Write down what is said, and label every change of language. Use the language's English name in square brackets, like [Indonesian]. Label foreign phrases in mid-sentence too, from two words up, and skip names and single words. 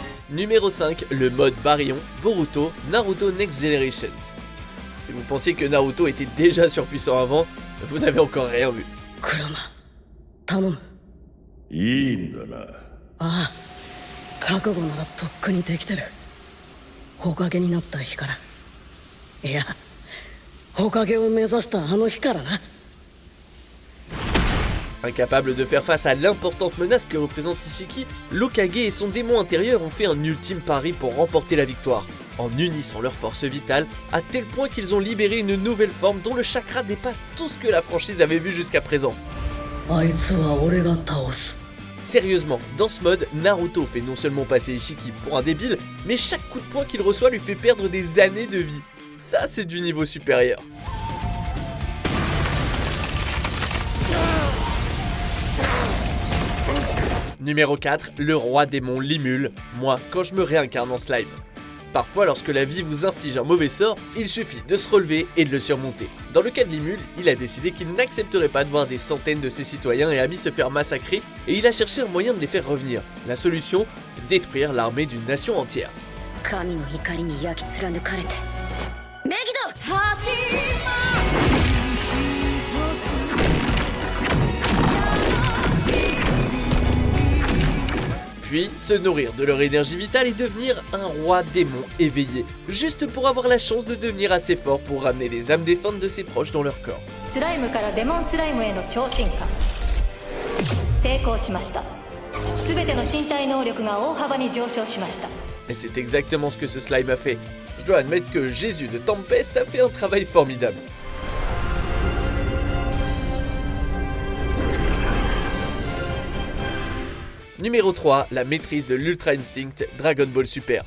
[French] Numéro 5, le mode Baryon, Boruto, Naruto Next Generations. Si vous pensiez que Naruto était déjà surpuissant avant, vous n'avez encore rien vu. [Japanese] クラマ頼む。いいんだな。ああ、覚悟ならとっくにできてる。火影になった日から。いや、火影を目指したあの日からな。 [French] Incapable de faire face à l'importante menace que représente Ishiki, l'Hokage et son démon intérieur ont fait un ultime pari pour remporter la victoire, en unissant leurs forces vitales à tel point qu'ils ont libéré une nouvelle forme dont le chakra dépasse tout ce que la franchise avait vu jusqu'à présent. [Japanese] あいつは俺が倒す。 [French] Sérieusement, dans ce mode, Naruto fait non seulement passer Ishiki pour un débile, mais chaque coup de poing qu'il reçoit lui fait perdre des années de vie. Ça, c'est du niveau supérieur. Numéro 4, le roi démon Limul, moi quand je me réincarne en slime. Parfois lorsque la vie vous inflige un mauvais sort, il suffit de se relever et de le surmonter. Dans le cas de Limul, il a décidé qu'il n'accepterait pas de voir des centaines de ses citoyens et amis se faire massacrer et il a cherché un moyen de les faire revenir. La solution, détruire l'armée d'une nation entière. [Japanese] 神の怒りに焼き貫かれてメギド [French] Puis se nourrir de leur énergie vitale et devenir un roi démon éveillé, juste pour avoir la chance de devenir assez fort pour ramener les âmes défuntes de ses proches dans leur corps. [Japanese] スライムからデモンスライムへの超進化成功しました。すべての身体能力が大幅に上昇しました。 [French] Et c'est exactement ce que ce slime a fait. Je dois admettre que Jésus de Tempest a fait un travail formidable. Numéro 3, la maîtrise de l'Ultra Instinct Dragon Ball Super.